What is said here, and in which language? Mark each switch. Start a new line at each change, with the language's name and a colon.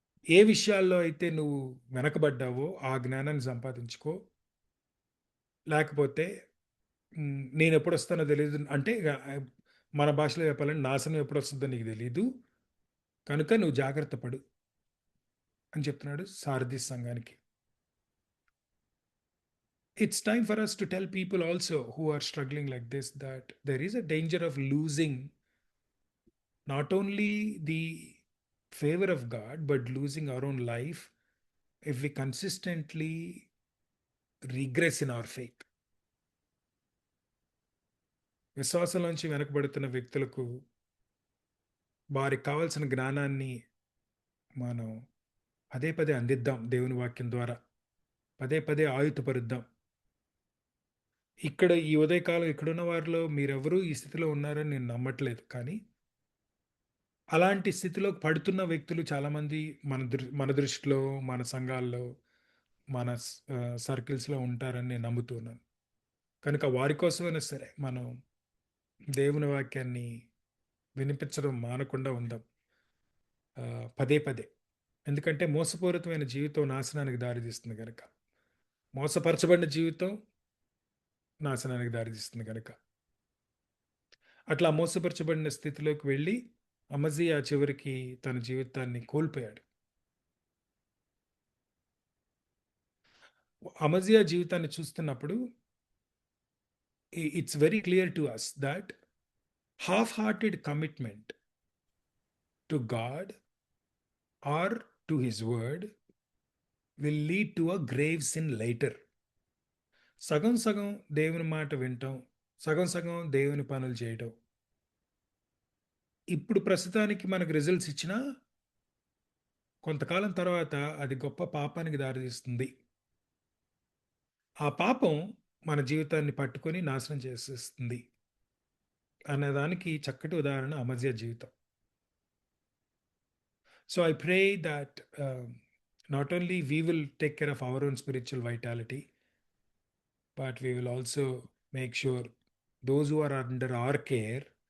Telugu: ఏ విషయాల్లో అయితే నువ్వు వెనకబడ్డావో ఆ జ్ఞానాన్ని సంపాదించుకో. లేకపోతే నేనెప్పుడొస్తానో తెలీదు అంటే మన భాషలో చెప్పాలంటే నాశనం ఎప్పుడొస్తుందో నీకు తెలీదు. కనుక నువ్వు జాగ్రత్త పడు అని చెప్తున్నాడు సారథీస్ సంఘానికి.
English: It's time for us to tell people also who are struggling like this that there is a danger of losing not only the favor of God, but losing our own life if we consistently regress in our faith.
Telugu: విశ్వాసంలోంచి వెనకబడుతున్న వ్యక్తులకు వారికి కావాల్సిన జ్ఞానాన్ని మనం పదే పదే అందిద్దాం. దేవుని వాక్యం ద్వారా పదే పదే ఆయుధపరుద్దాం. ఇక్కడ ఈ ఉదయకాలం ఇక్కడున్న వారిలో మీరెవరూ ఈ స్థితిలో ఉన్నారని నేను నమ్మట్లేదు. కానీ అలాంటి స్థితిలోకి పడుతున్న వ్యక్తులు చాలామంది మన దృష్టిలో, మన సంఘాల్లో, మన సర్కిల్స్‌లో ఉంటారని నేను నమ్ముతున్నాను. కనుక వారి కోసమైనా సరే మనం దేవుని వాక్యాన్ని వినిపించడం మానకుండా ఉందాం పదే పదే. ఎందుకంటే మోసపూరితమైన జీవితం నాశనానికి దారితీస్తుంది గనక. మోసపరచబడిన జీవితం నాశనానికి దారితీస్తుంది గనక. అట్లా మోసపరచబడిన స్థితిలోకి వెళ్ళి అమజ్జియా చివరికి తన జీవితాన్ని కోల్పోయాడు. అమజ్జియా జీవితాన్ని చూస్తున్నప్పుడు
English: It's very clear to us that half-hearted commitment to God or to his word will lead to a grave sin later.
Telugu: సగం సగం దేవుని మాట వింటాం, సగం సగం దేవుని పనులు చేయటం ఇప్పుడు ప్రస్తుతానికి మనకు రిజల్ట్స్ ఇచ్చినా కొంతకాలం తర్వాత అది గొప్ప పాపానికి దారితీస్తుంది. ఆ పాపం మన జీవితాన్ని పట్టుకొని నాశనం చేసేస్తుంది అనేదానికి చక్కటి ఉదాహరణ అమజ్జియా జీవితం.
English: So I pray that not only we will take care of our own spiritual vitality, but we will also make sure those who are under our care